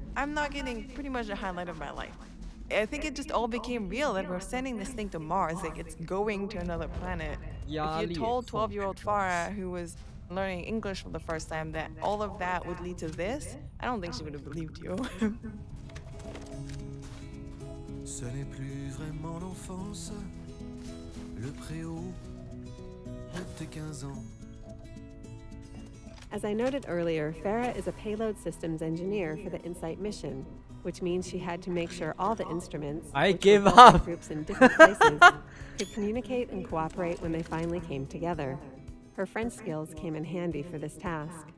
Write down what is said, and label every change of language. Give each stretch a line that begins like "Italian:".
English: I'm not getting pretty much a highlight of my life. I think it just all became real that we're sending this thing to Mars, like it's going to another planet. If you told 12-year-old Farah, who was learning English for the first time, that all of that would lead to this, I don't think she would have believed you.
French: Ce n'est plus vraiment l'enfance, le préau de tes 15 ans.
English: As I noted earlier, Farah is a payload systems engineer for the InSight mission, which means she had to make sure all the instruments, groups in different places, could communicate and cooperate when they finally came together. Her French skills came in handy for this task.